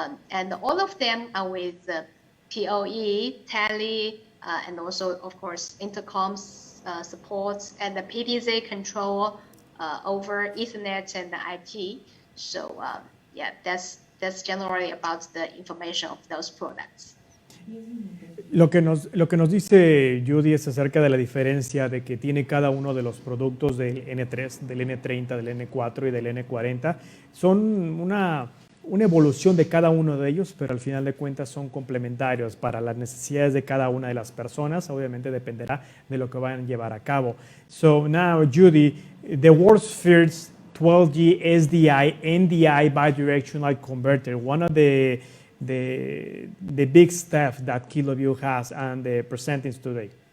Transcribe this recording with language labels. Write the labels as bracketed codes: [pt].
[en] And all of them are with PoE, tele, and also, of course, intercoms support, and the PDC control over Ethernet and the IP. So yeah, that's generally about the information of those products. [es] Lo que nos dice Judy es acerca de la diferencia de que tiene cada uno de los productos del N3, del N30, del N4 y del N40. Son una evolución de cada uno de ellos, pero al final de cuentas son complementarios para las necesidades de cada una de las personas. Obviamente dependerá de lo que vayan a llevar a cabo. [en] So now, Judy, the world's first 12G SDI Ndi Bi-Directional Converter, one of the big steps that KILOVIEW has and presenting today.